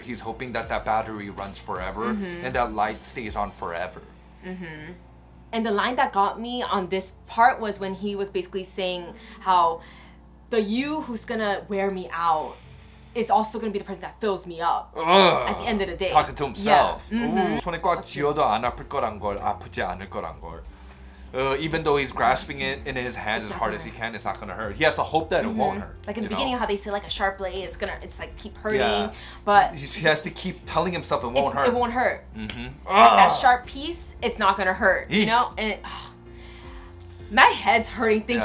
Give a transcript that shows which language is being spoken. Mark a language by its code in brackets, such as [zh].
[en] He's hoping that that battery runs forever and that light stays on forever. And the line that got me on this part was when he was basically saying how the you who's gonna wear me out is also gonna be the person that fills me up at the end of the day. Talking to himself. Yeah. [ko] 손에 꽉 쥐어도 안 아플 거란 걸, 아프지 않을 거란 걸. [en] Even though he's grasping it in his hands as hard as he can, it's not gonna hurt. He has to hope that it won't hurt. Like in the you know? beginning, how they say like a sharp blade, it's like keep hurting, Yeah. but He has to keep telling himself it won't hurt. it won't hurt. Mhm. Like that sharp piece, it's not gonna hurt. You Eesh. know, and my head's hurting thinking